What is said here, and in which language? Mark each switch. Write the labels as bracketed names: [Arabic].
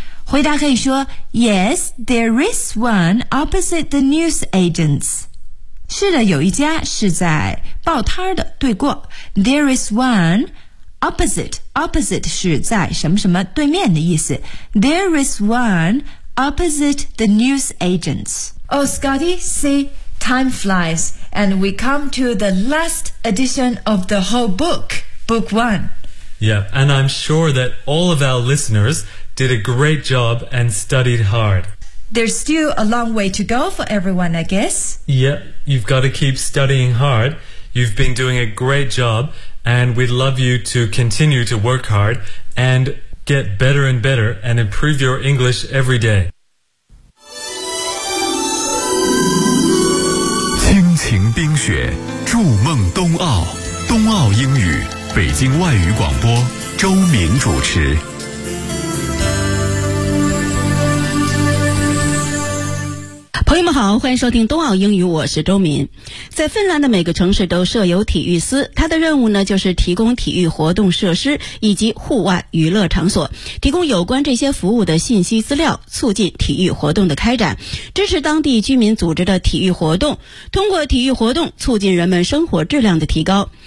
[Chinese] 回答可以说 [English] Yes, there is one opposite the news agents. [Chinese] 是的，有一家是在报摊的，对过。 [English] There is one opposite [Chinese] 是在什么什么对面的意思。 [English] There is one opposite the news agents. Oh, Scotty, see, time flies, and we come to the last edition of the whole book one. Yeah, and I'm sure that all of our listeners did a great job and studied hard. There's still a long way to go for everyone, I guess. Yeah, you've got to keep studying hard. You've been doing a great job, and we'd love you to continue to work hard and get better and better and improve your English every day. [Chinese] 亲情冰雪，筑梦冬奥，冬奥英语北京外语广播周明主持。朋友们好，欢迎收听冬奥英语，我是周明。在芬兰的每个城市都设有体育司，它的任务呢就是提供体育活动设施以及户外娱乐场所，提供有关这些服务的信息资料，促进体育活动的开展，支持当地居民组织的体育活动，通过体育活动促进人们生活质量的提高。